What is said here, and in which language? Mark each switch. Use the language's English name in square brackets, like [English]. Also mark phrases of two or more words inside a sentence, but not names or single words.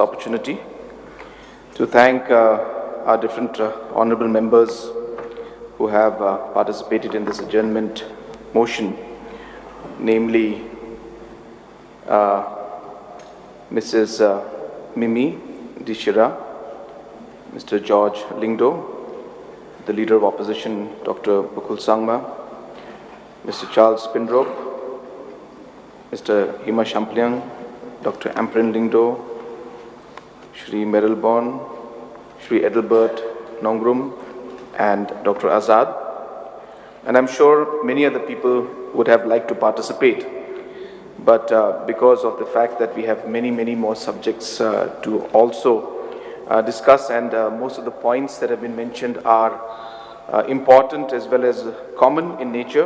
[English] opportunity to thank our different honorable members who have participated in this adjournment motion, namely Mrs. Mimi Dishira, Mr. George Lingdo, the Leader of Opposition, Dr. Bakul Sangma, Mr. Charles Pindrop, Mr. Hima Shampliang, Dr. Amprin Lingdo, Shri Merylborn, Shri Edelbert Nongrum, and Dr. Azad. And I'm sure many other people would have liked to participate, but because of the fact that we have many more subjects to also discuss, and most of the points that have been mentioned are important as well as common in nature.